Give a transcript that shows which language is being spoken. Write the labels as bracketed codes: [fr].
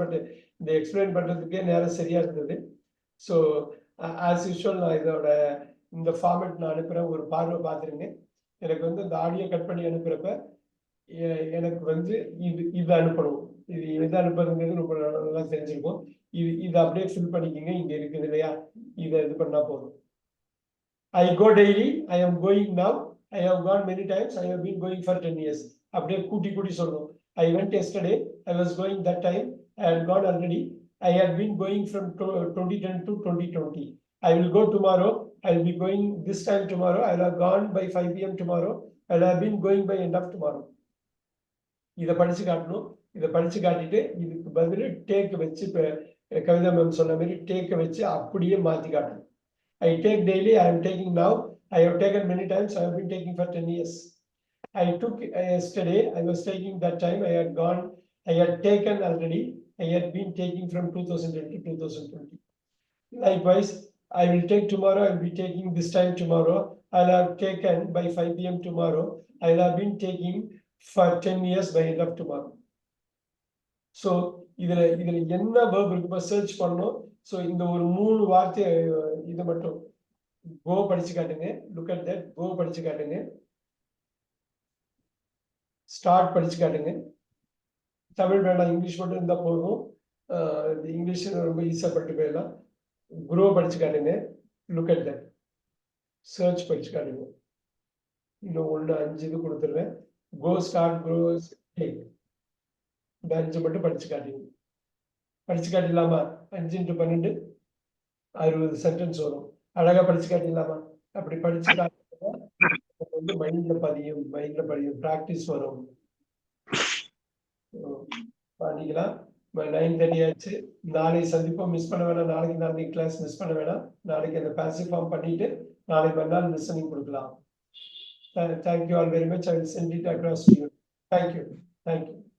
[ta] But இந்த explain பண்றதுக்கே நேரம் சரியா இருந்தது. ஸோ ஆஸ் யூஷுவல் நான் இதோட இந்த ஃபார்மேட் நான் அனுப்புறேன், ஒரு பார்வை பார்த்துருங்க. எனக்கு வந்து இந்த ஆடியோ கட் பண்ணி அனுப்புறப்ப எனக்கு வந்து இது அனுப்பணும். இது எது அனுப்புறதுங்கிறது ரொம்ப நல்லா தெரிஞ்சிருக்கும். இது அப்படியே ஃபில் பண்ணிக்கிங்க, இங்க இருக்குது இல்லையா, இதை இது பண்ணா போதும். [en] I go daily, I am going now, I have gone many times, I have been going for 10 years. [ta] அப்படியே கூட்டி சொல்லணும். [en] I went yesterday, I was going that time, I had gone already, I had been going from 2010 to 2020. I will go tomorrow, I will be going this time tomorrow, I will have gone by 5 PM tomorrow, I will have been going by end of tomorrow. [ta] இதை படிச்சு காட்டணும். இதை படிச்சு காட்டிட்டு இதுக்கு பதில் take வச்சு, Kavitha ma'am சொன்ன மாதிரி டேக்கை வச்சு அப்படியே மாற்றி காட்டணும். [en] I take daily, I am taking now, I have taken many times, I have been taking for 10 years. I took yesterday, I was taking that time, I had gone, I had taken already, I had been taking from 2010 to 2020. Likewise, I will take tomorrow, I will be taking this time tomorrow, I will have taken by 5 PM tomorrow, I will have been taking for 10 years by end of tomorrow. [ta] So, இதுல என்ன verb இருக்கு search பண்ணணும். So இந்த ஒரு 3 வார்த்தை இதை மட்டும் கோ படிச்சு காட்டுங்க. [en] look at that, [ta] கோ படிச்சு காட்டுங்க. ஸ்டார்ட் படிச்சு காட்டுங்க. தமிழ் வேண்டாம், இங்கிலீஷ் மட்டும் இருந்தா போதும். இங்கிலீஷ் ரொம்ப ஈஸியாக படிட்டு போயிடலாம். குரோ படிச்சு காட்டுங்க. [en] look at that, [ta] சர்ச் படிச்சு காட்டுங்க. இன்னும் 1 5 இது கொடுத்துருவேன். கோ, ஸ்டார்ட், குரோ, இந்த 5 மட்டும் படிச்சு காட்டுங்க. படிச்சு காட்டிடலாமா? 5 into 12 60 சென்டென்ஸ் வரும். அழகா படிச்சு காட்டிடலாமா? அப்படி படிச்சு வந்து மைண்ட்ல பதியும், பிராக்டிஸ் வரும். பண்ணிக்கலாம். 9:30 ஆச்சு. நாளை சந்திப்போம். மிஸ் பண்ண வேணாம். நாளைக்கு கிளாஸ் மிஸ் பண்ண வேணாம். நாளைக்கு அந்த பாசிவ் ஃபார்ம் பண்ணிட்டு நாளை மறுநாள் லிசனிங் கொடுக்கலாம். [en] Thank you all very much. I will send it across to you. Thank you. Thank you.